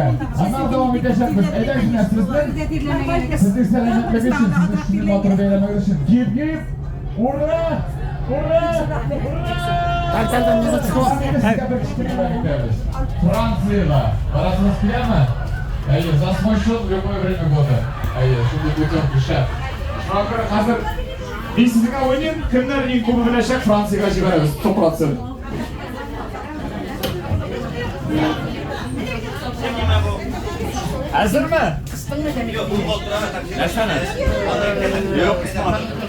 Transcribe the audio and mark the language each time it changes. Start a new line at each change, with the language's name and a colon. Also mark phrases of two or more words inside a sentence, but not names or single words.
Tatar: Аннан дәвам итәчәкбез. Әйдәгез сезнең сәламәтлек өчен, сезнең шундый матур бәйрәмегез өчен. Гип-гип! Ура! Ура! Францияга. Барасыңыз киләме? Әйе,
Russian: за свой счет в любое время года.
Tatar: Әйе, шундый путевка шәп. Шуңа хәзер мин сезгә уйныйм, кемнәр иң күп беләчәк Франциягә җибәрәбез 100%. Әзерме?
Turkish: Yok, bu koltuğa takip etsene. Yok, istemem.